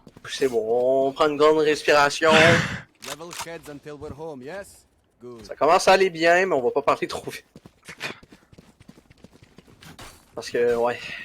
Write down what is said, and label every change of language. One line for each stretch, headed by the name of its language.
French: C'est bon, on prend une grande respiration.
English: Level heads until we're home, yes? Good.
French: Ça commence à aller bien, mais on va pas parler trop vite. Parce que, ouais.